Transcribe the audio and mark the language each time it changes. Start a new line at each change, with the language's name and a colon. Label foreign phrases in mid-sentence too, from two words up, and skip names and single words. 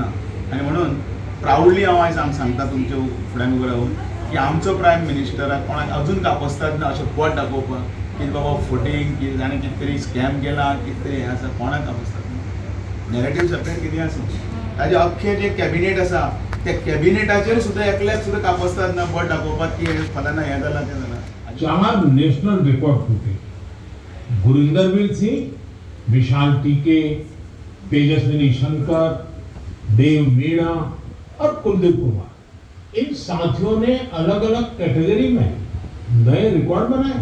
Konkani: आनी म्हणून प्राऊडली हांव आयज सांगता तुमच्या फुड्यान उबो रावन की आमचो प्रायम मिनिस्टराक कोणाक अजून कापसतात ना अशें पोट दाखोवपाक की बाबा फुटींग कितें जाणें कितें तरी स्कॅम केला कितें तरी हें आसा कोणाक कापसतात.
English: narrative separate
Konkani: कितें आसा ताजे अख्खें जे कॅबिनेट आसा त्या कॅबिनेटाचेर सुद्दां एकल्याक सुद्दां कापसतात ना बोट दाखोवपाक की फलाना हें जालां तें जालां.
Hindi: 4
English: national record
Hindi: टूटे. गुरिंदरवीर सिंह, विशाल टीके, तेजस्विनी शंकर, देव मीणा और कुलदीप कुमार, इन साथियों ने अलग अलग कैटेगरी में नए रिकॉर्ड बनाए.